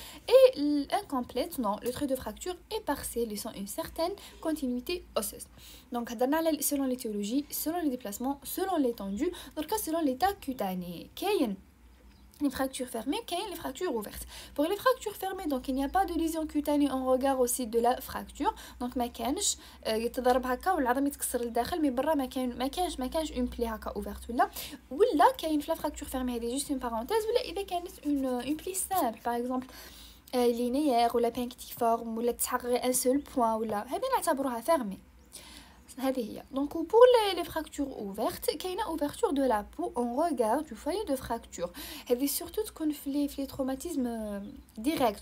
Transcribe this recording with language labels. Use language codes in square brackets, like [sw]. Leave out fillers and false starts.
[fr] Et l'incomplète, non, le trait de fracture est partiel, laissant une certaine continuité osseuse. Donc selon l'étiologie, selon les déplacements, selon l'étendue, dans le cas selon l'état cutané. Qu'il les fractures fermées, qu'il les fractures ouvertes. Pour les fractures fermées, donc il n'y a pas de lésion cutanée en regard aussi de la fracture. [ar] Donc ما كانش يتضرب هكا والعظم يتكسر لداخل مي برا ما كانش [fr] une plaie [ar] هكا ouverte ولا كاين في [fr] la fracture fermée [ar] هذه [fr] juste une parenthèse [ar] ولا إذا كانت [fr] une plaie simple par exemple linéaire [ar] ولا punctiforme ولا تسحق غير [fr] un seul point [ar] ولا هذه نعتبروها fermée. [fr] Donc pour les fractures ouvertes, il y a une ouverture de la peau en regard du foyer de fracture. Et surtout qu'on fait les traumatismes directs.